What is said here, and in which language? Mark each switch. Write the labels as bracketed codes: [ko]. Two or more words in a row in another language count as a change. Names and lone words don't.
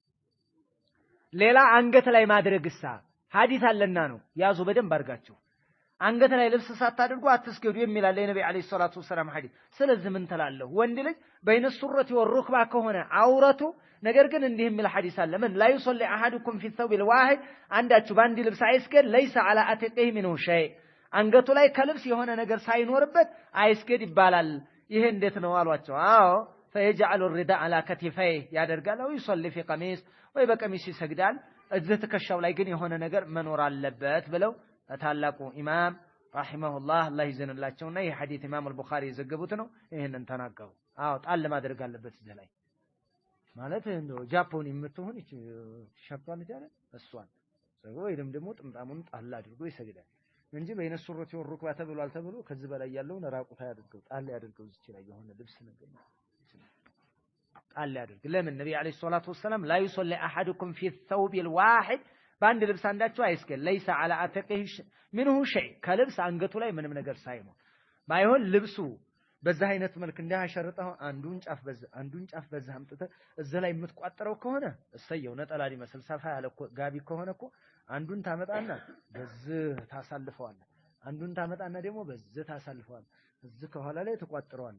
[am] ሌላ አንገት ላይ ማድረግሳ ሐዲስ አለና ነው ያዙ በደንብ አድርጋችሁ አንገት ላይ ልብስ ሳታደርጉ አትስገዱ የሚል አለ የነብዩ [ar] عليه الصلاة والسلام [am] ሐዲስ። ስለዚህ ምን ተላለሁ ወንድ ልጅ [ar] بين السرة والركبة [am] ከሆነ አውረቱ ነገር ግን እንዲህ የሚል ሐዲስ አለ ምን [ar] لا يصلي احدكم في الثوب الواحد [am] አንዳችሁ በአንድ ልብስ አይስገድ [ar] ليس على اتقه منه شيء [am] አንገቱ ላይ ከልብስ የሆነ ነገር ሳይኖርበት አይስገድ ይባላል። ይሄ እንዴት ነው አሏቸው። አዎ [ar] فيجعل الرداء على كتفيه [am] ያደርጋል ወይ [ar] يصلي في قميص [am] ወይ በቀሚስ ይሰግዳል እዚህ ትከሻው ላይ ግን የሆነ ነገር መኖር አለበት ብለው ታላቁ ኢማም ረሂመሁላህ አላህ ይዘንላቸውና ይሄ ሐዲስ ኢማም አልቡኻሪ የዘገቡት ነው። ይሄንን ተናገሩ። አዎ ጣል ማድረግ አለበት እዚህ ላይ ማለት እንደው ጃፖን የምትሆን እቺ ሸፍቷል አይደል እሷን ወይም ደግሞ ጥምጣሙን ጣል አድርጎ ይሰግዳል እንጂ [ar] بين السرة والركبة [am] ተብሏል ተብሎ ከዚህ በላይ ያለውን ራቁታ ያድርገው ጣል ያድርገው እዚህ ላይ የሆነ ልብስ ነገር ጣል ያድርግ። ለምን ነብዩ [ar] عليه الصلاة والسلام لا يصلي احدكم في الثوب الواحد [am] በአንድ ልብስ አንዳችሁ አይስገድ [ar] ليس على اتقه منه شيء [am] ከልብስ አንገቱ ላይ ምንም ነገር ሳይኖር ባይሆን ልብሱ በዛ አይነት መልክ እንዳያሸርጠው አንዱን ጫፍ በዛ አምጥተ እዛ ላይ የምትቋጠረው ከሆነ እሰየው ነጠላ ሊመስል ሰፋ ያለ ጋቢ ከሆነ እኮ አንዱን ታመጣና በዚህ ታሳልፈዋለህ አንዱን ታመጣና ደግሞ በዚህ ታሳልፈዋለህ እዚህ ከኋላ ላይ ተቋጥረዋለህ